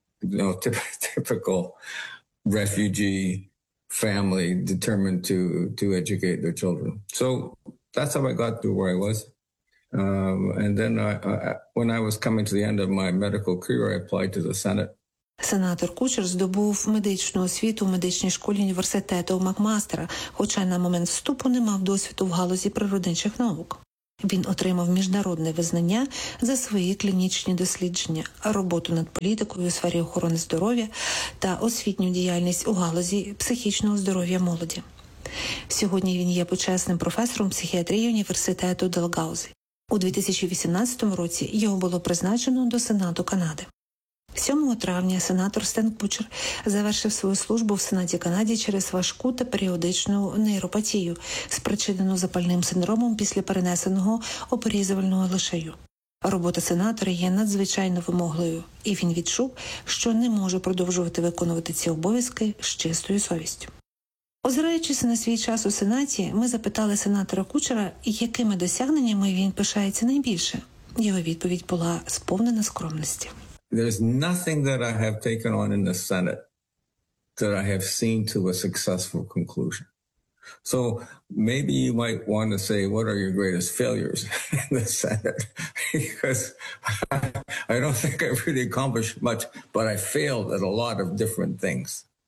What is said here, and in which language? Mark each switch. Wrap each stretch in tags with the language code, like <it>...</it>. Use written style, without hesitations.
<en>You know, typical refugee family determined to educate their children. So that's how I got to where I was. And then when I was coming to the end of my medical career, I applied to the Senate.</en> <uk>Сенатор Кучер здобув медичну освіту у медичній школі університету Макмастера, хоча на момент вступу не мав досвіду в галузі природничих наук. Він отримав міжнародне визнання за свої клінічні дослідження, роботу над політикою у сфері охорони здоров'я та освітню діяльність у галузі психічного здоров'я молоді. Сьогодні він є почесним професором психіатрії університету Далгаузі. У 2018 році його було призначено до Сенату Канади. 7 травня сенатор Стен Кучер завершив свою службу в Сенаті Канади через важку та періодичну нейропатію, спричинену запальним синдромом після перенесеного оперізувального лишаю. Робота сенатора є надзвичайно вимогливою, і він відчув, що не може продовжувати виконувати ці обов'язки з чистою совістю. Озираючись на свій час у Сенаті, ми запитали сенатора Кучера, якими досягненнями він пишається найбільше. Його відповідь була сповнена скромності.</uk> <en>There's nothing that I have taken on in the Senate that I have seen to a successful conclusion. So maybe you might want to say, what are your greatest failures in the Senate? Because I don't think I've really accomplished much, but I failed at a lot of different things.</en>